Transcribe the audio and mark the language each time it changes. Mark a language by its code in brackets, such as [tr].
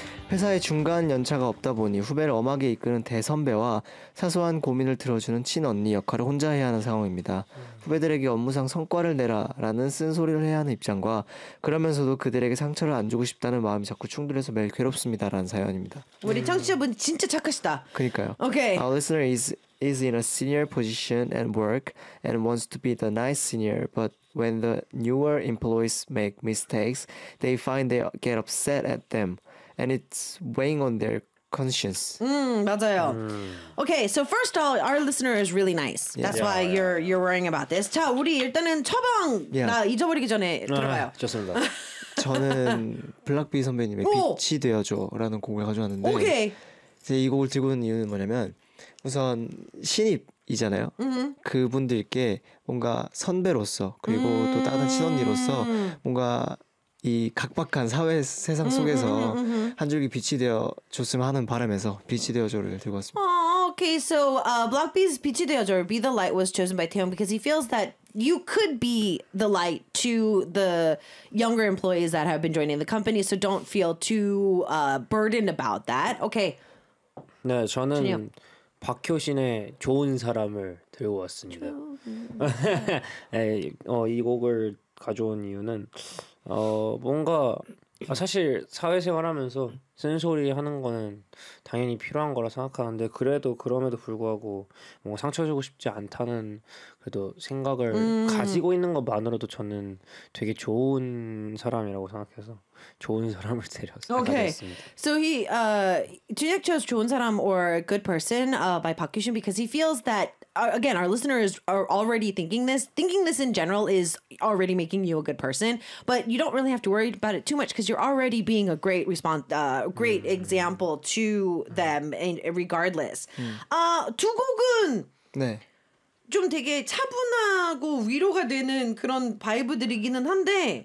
[ko] 회사에 중간 연차가 없다 보니 후배를 엄하게 이끄는 대선배와 사소한 고민을 들어주는 친언니 역할을 혼자 해야 하는 상황입니다. 후배들에게 업무상 성과를 내라라는 쓴소리를 해야 하는 입장과 그러면서도 그들에게 상처를 안 주고 싶다는 마음이 자꾸 충돌해서 매일 괴롭습니다라는 사연입니다. 우리 청취자분 진짜 착하시다. 그러니까요. [en] Okay. Our listener is in a senior position and work and wants to be the nice senior, but when the newer employees make mistakes, they find they get upset at them. And it's weighing on their conscience. [ko] 맞아요. [en] Okay, so first of all, our listener is really nice. Yeah. That's yeah, why yeah. you're worrying about this. [ko] 자, 우리 일단은 처방 [en] yeah. [ko] 나 잊어버리기 전에 들어봐요. 좋습니다. 저는 블락비 선배님의 빛이 되어줘라는 곡을 가져왔는데 [en] okay. [ko] 이제 이 곡을 들고 온 이유는 뭐냐면 우선 신입이잖아요. 그분들께 뭔가 선배로서 그리고 또 다른 친언니로서 뭔가 이 각박한 사회 세상 속에서 한 줄기 빛이 되어 줬으면 하는 바람에서 빛이 되어줘를 들고 왔습니다. [en] Okay, so Block B's 빛이 되어줘, Be the Light was chosen by Taehyung because he feels that you could be the light to the younger employees that have been joining the company, so don't feel too burdened about that. Okay. [ko] 네, 저는 진영. 박효신의 좋은 사람을 들고 왔습니다. 네, 이 곡을 가져온 이유는 뭔가 사실 사회생활하면서 쓴소리 하는 거는 당연히 필요한 거라 생각하는데 그래도 그럼에도 불구하고 뭔가 상처 주고 싶지 않다는 그래도 생각을 가지고 있는 것만으로도 저는 되게 좋은 사람이라고 생각해서 좋은 사람을 데려왔습니다. [en] Okay, so he, Junhyuk chose 좋은 사람 or good person by Park Kyushin because he feels that again, our listeners are already thinking this. Thinking this in general is already making you a good person, but you don't really have to worry about it too much because you're already being a great great example to them, regardless. [ko] 두 곡은 네. 좀 되게 차분하고 위로가 되는 그런 바이브들이기는 한데,